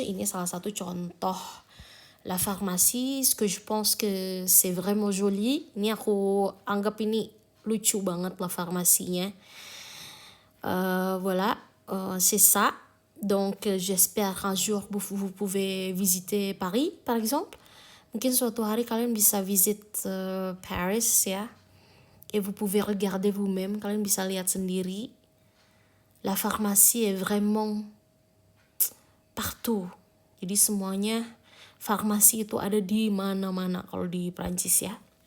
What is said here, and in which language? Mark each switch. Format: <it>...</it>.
<id>Ini salah satu contoh la pharmacie.</id> <fr>Ce que je pense que c'est vraiment joli.</fr> <id>Ini aku anggap ini lucu banget la pharmacinya.</id> <fr>Voilà, c'est ça. Donc j'espère qu'un jour vous pouvez visiter Paris par exemple.</fr> <id>Mungkin suatu hari kalian bisa visit Paris ya.</id> <fr>Et vous pouvez regarder vous-même,</fr> <id>kalian bisa lihat sendiri.</id> <fr>La pharmacie est vraiment partout.</fr> <id>Jadi semuanya farmasi itu ada di mana-mana kalau di Prancis ya.</id>